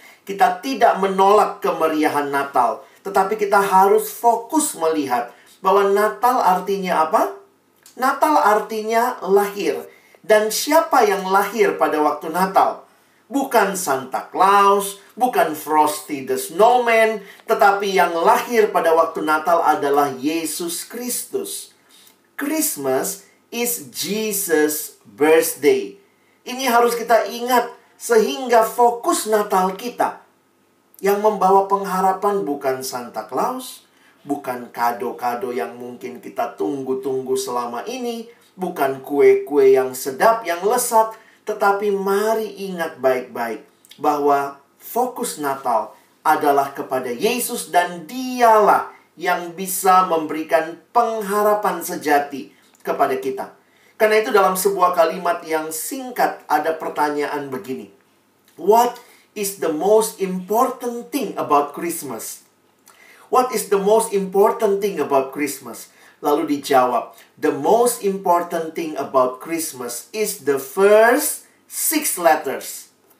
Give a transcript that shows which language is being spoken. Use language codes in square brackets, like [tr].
[id] Kita tidak menolak kemeriahan Natal, tetapi kita harus fokus melihat bahwa Natal artinya apa? Natal artinya lahir. Dan siapa yang lahir pada waktu Natal? Bukan Santa Claus, bukan Frosty the Snowman, tetapi yang lahir pada waktu Natal adalah Yesus Kristus. [en] Christmas is Jesus' birthday. [id] Ini harus kita ingat sehingga fokus Natal kita. Yang membawa pengharapan bukan Santa Claus, bukan kado-kado yang mungkin kita tunggu-tunggu selama ini, bukan kue-kue yang sedap, yang lesat, tetapi mari ingat baik-baik bahwa fokus Natal adalah kepada Yesus dan Dialah yang bisa memberikan pengharapan sejati kepada kita. Karena itu dalam sebuah kalimat yang singkat ada pertanyaan begini. [en] What is the most important thing about Christmas? What is the most important thing about Christmas? [id] Lalu dijawab, [en] the most important thing about Christmas is the first 6 letters.